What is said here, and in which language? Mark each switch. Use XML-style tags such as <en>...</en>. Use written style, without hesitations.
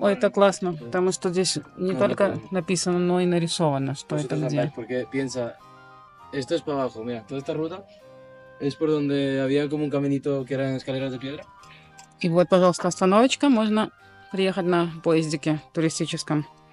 <ru>Ой, это классно, потому что здесь не только написано, но и нарисовано, что это где.</ru> <es>Porque piensa, esto es para abajo, mira, toda esta ruta es por donde había como un caminito que eran escaleras de piedra.</es> <ru>И вот, пожалуйста, остановочка, можно приехать на поездике туристическом.</ru>